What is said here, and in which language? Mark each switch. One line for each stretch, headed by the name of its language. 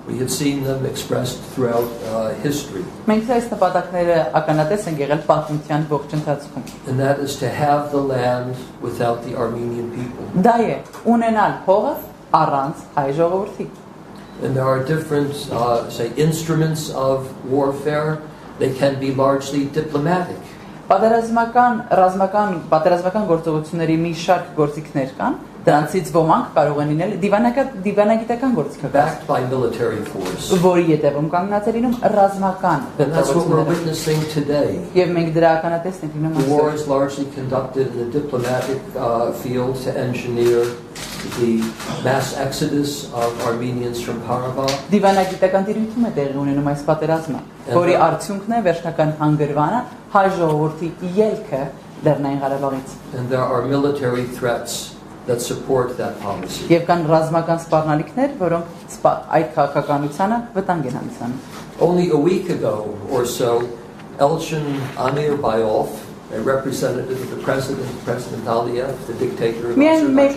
English: We have seen them expressed throughout history.
Armenian: Մենք այս նպատակները ականատես ենք եղել պատմության ողջ ընթացքում։
English: And that is to have the land without the Armenian people.
Armenian: Դա է ունենալ փողը առանց հայ ժողովրդի։
English: And there are different say instruments of warfare. They can be largely diplomatic.
Armenian: Պատերազմական գործողությունների մի շարք գործիքներ կան, դրանցից ոմանք կարող են լինել դիվանագիտական գործիքներ,
English: backed by military force.
Armenian: Որի ետևում կանգնած է լինում ռազմական
English: And that's what we're witnessing today.
Armenian: Եվ մենք դրա ականատեսն ենք լինում
English: The war is largely conducted in the diplomatic field to engineer the mass exodus of Armenians from Karabakh.
Armenian: Դիվանագիտական տիրույթում է տեղի ունենում այս պատերազմը, որի արդյունքն է վերջնական հանգրվանը հայ ժողովրդի ելքը Լեռնային Ղարաբաղից։
English: And there are military threats that support that policy.
Armenian: Եվ կան ռազմական սպառնալիքներ, որոնք այդ քաղաքականությանը վտանգ են հանդիսանում։
English: Only a week ago or so, Elchin Amirbayov, a representative of the President Aliyev, the dictator of Azerbaijan.